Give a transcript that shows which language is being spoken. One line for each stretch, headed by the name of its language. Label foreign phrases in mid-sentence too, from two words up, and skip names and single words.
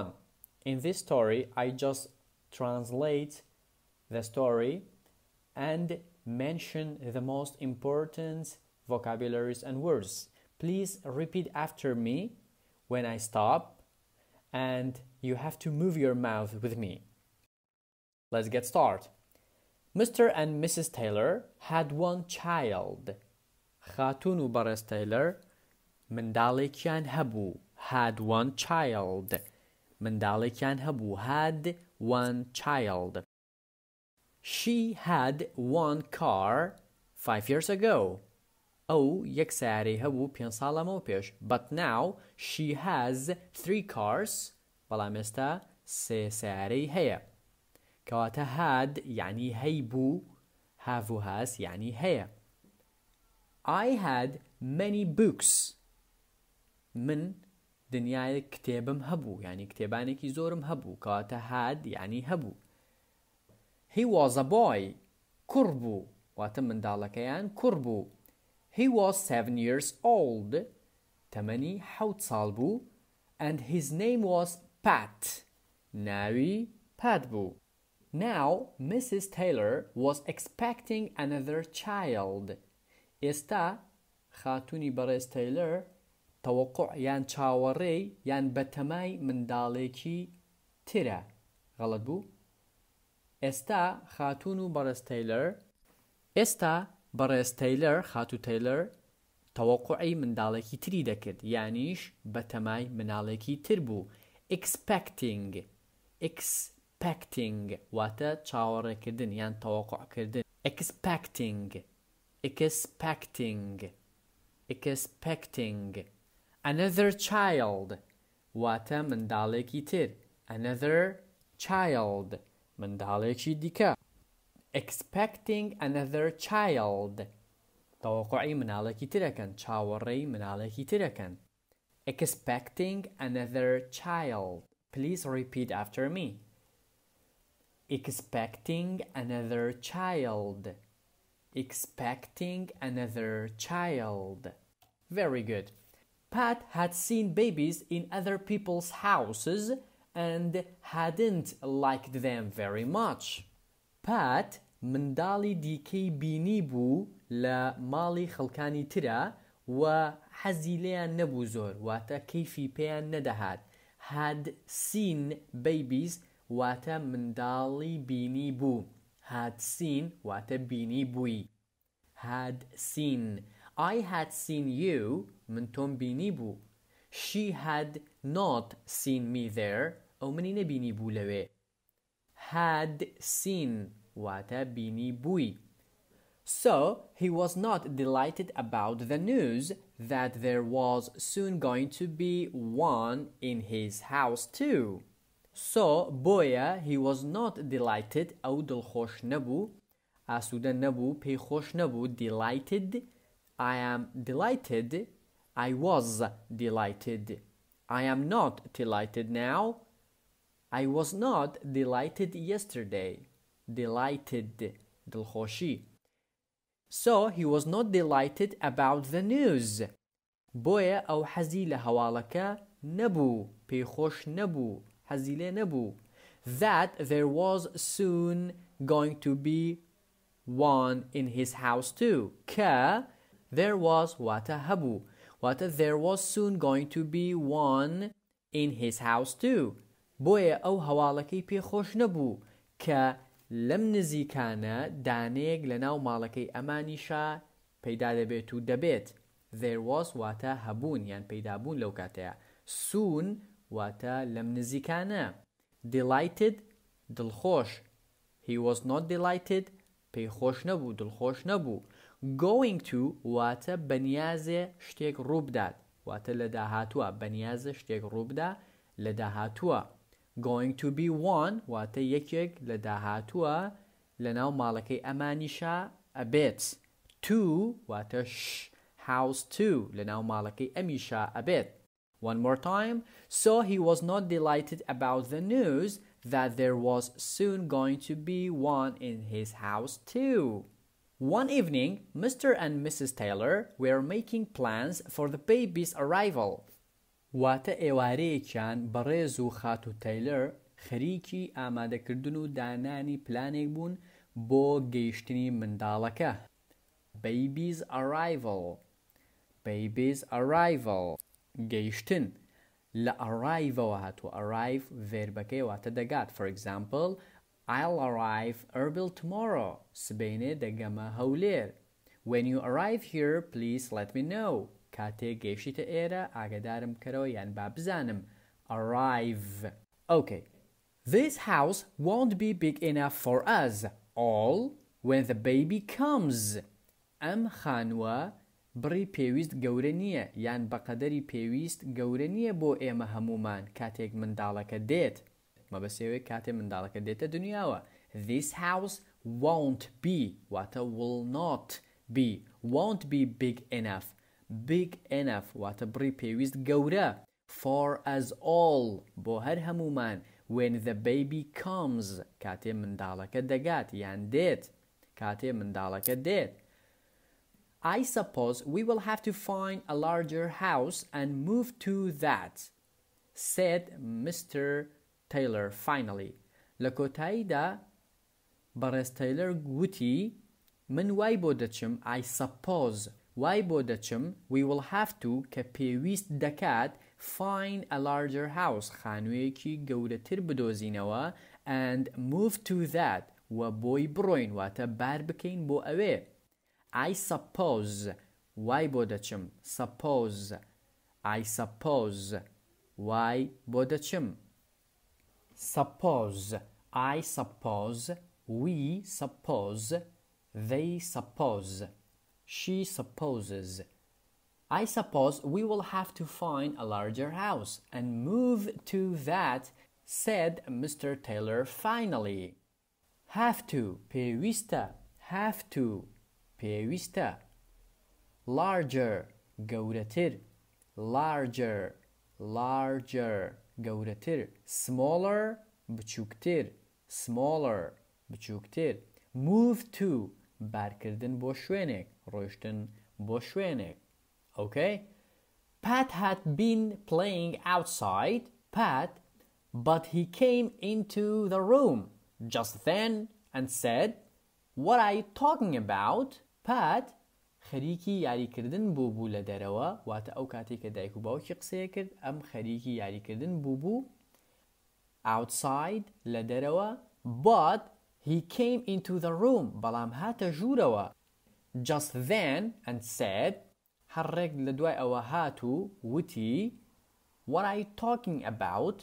English: In this story, I just translate the story and mention the most important vocabularies and words. Please repeat after me when I stop, and you have to move your mouth with me. Let's get started. Mr. and Mrs. Taylor had one child.
Central Kurdish: خاتون و برس تايلر منداڵێکیان هەبوو.
English: Had one child.
Central Kurdish: منداڵێکیان هەبوو.
English: Had one child. She had one car 5 years ago.
Central Kurdish: ئەو یەک سیارەی هەبوو 5 ساڵ لەمەوە پێش.
English: But now she has 3 cars.
Central Kurdish: بەڵام ئێستا 3 سیارەی هەیە. کەواتە had یعنی هەیبوو، have و has یعنی هەیە.
English: I had many books.
Central Kurdish: من دنیای کتێبم هەبوو، یعنی کتێبانێکی زۆرم هەبوو. کەواتە had یعنی هەبوو.
English: He was a boy.
Central Kurdish: کوڕ بوو، واتە منداڵەکەیان کوڕ بوو.
English: He was 7 years old.
Central Kurdish: تەمەنی 7 ساڵ بوو.
English: And his name was Pat.
Central Kurdish: ناوی پات بوو.
English: Now, Mrs. Taylor was expecting another child.
Central Kurdish: ئێستا خاتوونی بەڕێز تەیلەر تەوەقوع یان چاوەڕێی یان بەتەمای منداڵێکی ترە. غەڵەت بوو؟ ئێستا خاتوون و بەڕێز تەیلەر بەڕێز تەیلەر خاتو تەیلەر تەوەقوعی منداڵێکی تری دەکرد، یانیش بەتەمای مناڵێکی تر بوو. Expecting واتە چاوەڕێکردن یان تەوەقوعکردن.
English: Expecting. Another child
Central Kurdish: واتە منداڵێکی تر.
English: Another child
Central Kurdish: منداڵێکی دیکە.
English: Expecting another child
Central Kurdish: تەوەقوعی مناڵێکی ترەکەن، چاوەڕێی مناڵێکی ترەکەن.
English: Expecting another child. Please repeat after me. Expecting another child. Expecting another child. Very good. Pat had seen babies in other people's houses and hadn't liked them very much.
Central Kurdish: Pat منداڵی دیکەی بینی بوو لە ماڵی خەڵکانی ترە و حەزی لێیان نەبوو زۆر، واتە کەیفی پێیان نەدەهات.
English: Had seen babies
Central Kurdish: واتە منداڵی بینی بوو.
English: Had seen
Central Kurdish: واتە بینی بووی.
English: Had seen. I had seen you
Central Kurdish: من تۆم بینی بوو.
English: She had not seen me there
Central Kurdish: ئەو منی نەبینی بوو لەوێ.
English: Had seen
Central Kurdish: واتە بینی بووی.
English: So he was not delighted about the news that there was soon going to be one in his house too.
Central Kurdish: So بۆیە
English: he was not delighted
Central Kurdish: ئەو دڵخۆش نەبوو، ئاسوودە نەبوو، پێی خۆش نەبوو.
English: Delighted. I am delighted. I was delighted. I am not delighted now. I was not delighted yesterday.
Central Kurdish: Delighted دڵخۆشی.
English: So he was not delighted about the news.
Central Kurdish: بۆیە ئەو حەزی لە هەواڵەکە نەبوو، پێی خۆش نەبوو، حەزی لێ نەبوو.
English: That there was soon going to be one in his house too. کە there was
Central Kurdish: واتە هەبوو، واتە
English: there was soon going to be one in his house too.
Central Kurdish: بۆیە ئەو هەواڵەکەی پێی خۆش نەبوو کە لەم نزیکانە دانەیەک لە ناو ماڵەکەی ئەمانیشە پەیدا دەبێت و دەبێت.
English: There was
Central Kurdish: واتە هەبوون یان پەیدابوون لەو کاتەیە. Soon واتە لەم نزیکانە. Delighted دڵخۆش.
English: He was not delighted
Central Kurdish: پێی خۆش نەبوو، دڵخۆش نەبوو.
English: Going to
Central Kurdish: واتە بەنیازێ شتێک ڕووبدات، واتە لە داهاتووە. بەنیازە شتێک ڕووبدا لە داهاتووە.
English: Going to be one
Central Kurdish: واتە یەکێک لە داهاتووە لە ناو ماڵەکەی ئەمانیشە ئەبێت. To واتە
English: house to
Central Kurdish: لە ناو ماڵەکەی ئەمیشە ئەبێت.
English: One more time. So he was not delighted about the news that there was soon going to be one in his house too. One evening, Mr. and Mrs. Taylor were making plans for the baby's arrival.
Central Kurdish: واتە ئێوارەیەکیان بەڕێز و خات و تەیلەر خەریکی ئامادەکردن و دانانی پلانێک بوون بۆ گەیشتنی منداڵەکە. Baby's arrival. Baby's arrival. گەیشتن. لە arrive هاتووە. Arrive verبەکەی واتە دەگات.
English: For example, I'll arrive early tomorrow.
Central Kurdish: سبەینێ دەگەمە هەولێر.
English: When you arrive here, please let me know.
Central Kurdish: کاتێک گەیشتیتە ئێرە ئاگادارم بکەرەوە یان با بزانم.
English: Arrive. Okay. This house won't be big enough for us all when the baby comes.
Central Kurdish: ئەم خانووە بڕی پێویست گەورە نییە یان بەقەدەری پێویست گەورە نییە بۆ ئێمە هەمومان کاتێک منداڵەکە دێت. مەبەستێوەی کاتێک منداڵەکە دێتە دنیاوە.
English: This house won't be واتە will not be. Won't be big enough. Big enough
Central Kurdish: واتە بڕی پێویست گەورە.
English: For us all
Central Kurdish: بۆ هەر هەمومان.
English: When the baby comes
Central Kurdish: کاتێ منداڵەکە دەگات یان دێت. کاتێ منداڵەکە دێت.
English: I suppose we will have to find a larger house and move to that, said Mr. Taylor finally.
Central Kurdish: لە کۆتاییدا بەڕێز تەیلەر گوتی من وای بۆ دەچم
English: I suppose
Central Kurdish: وای بۆ دەچم
English: we will have to
Central Kurdish: کە پێویست دەکات
English: find a larger house
Central Kurdish: خانوویەکی گەورەتر بدۆزینەوە
English: and move to that
Central Kurdish: و بۆی بڕۆین واتە بار بکەین بۆ ئەوێ.
English: I suppose
Central Kurdish: وای بۆ دەچم
English: suppose I suppose
Central Kurdish: وای بۆ دەچم
English: suppose I suppose we suppose they suppose she supposes I suppose we will have to find a larger house and move to that, said Mr. Taylor finally. Have to پێویستە have to پێویستە larger گەورەتر larger larger گەورەتر smaller بچووکتر smaller بچووکتر move to
Central Kurdish: بارکردن بۆ شوێنێک ڕۆیشتن بۆ شوێنێک.
English: Okay? Pat had been playing outside, but he came into the room just then and said, What are you talking about?
Central Kurdish: Pat خەریکی یاریکردن بوو لە دەرەوە واتە ئەو کاتێک کە دایک و باوکی قسەیە کرد ئەم خەریکی یاریکردن بوو outside لە دەرەوە
English: but he came into the room
Central Kurdish: بەڵام هاتە ژوورەوە
English: just then and said
Central Kurdish: هەڕێک لە دوای ئەوە هات و وتی
English: What are you talking about?